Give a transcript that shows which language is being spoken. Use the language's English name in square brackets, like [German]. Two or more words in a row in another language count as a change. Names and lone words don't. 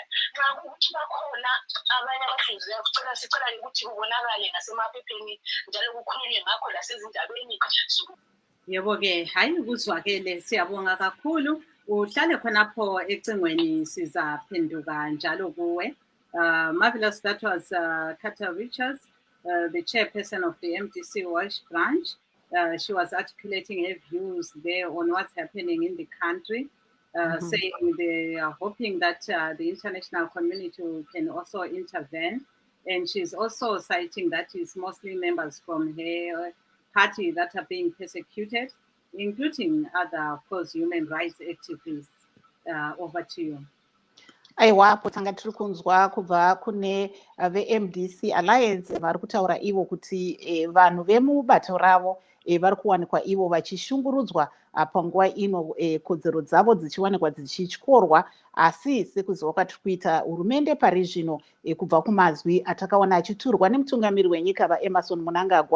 [North Ndebele] Nxa kukuthi bakhona abanye abahlukumezekayo sicela ukuthi kubonakale nasemaphepheni njalo kukhulunywe ngakho lasezindabeni. Yebo-ke, hhayi ukuzwakele, siyabonga kakhulu. Uhlale khonapho ecingweni sizaphenduka njalo kuwe. [English] Marvelous, that was Carter Richards, the chairperson of the MDC Walsh branch. She was articulating her views there on what's happening in the country, saying they are hoping that the international community can also intervene. And she's also citing that it's mostly members from her party that are being persecuted, including other, of course, human rights activists. Over to you. [Shona] Aiwapo tanga tiri kunzwa kubva kune veMDC Alliance vari kutaura ivo kuti vanhu vemubato ravo vari kuwanikwa ivo vachishungurudzwa panguva ino kodzero dzavo dzichiwanikwa dzichityorwa, asi sekuziva kwatiri kuita hurumende pari zvino kubva kumazwi atakaona achiturwa nemutungamiri wenyika vaEmerson Mnangagwa